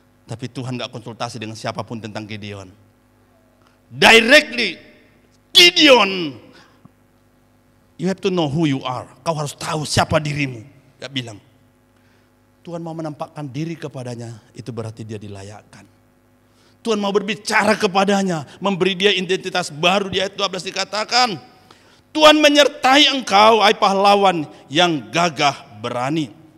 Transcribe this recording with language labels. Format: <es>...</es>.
<id>Tapi Tuhan gak konsultasi dengan siapapun tentang Gideon.</id> <en>Directly, Gideon, you have to know who you are.</en> <id>Kau harus tahu siapa dirimu. Gak bilang. Tuhan mau menampakkan diri kepadanya, itu berarti dia dilayakkan. Tuhan mau berbicara kepadanya, memberi dia identitas baru. Di ayat 12 dikatakan, "Tuhan menyertai engkau, hai pahlawan yang gagah berani."</id>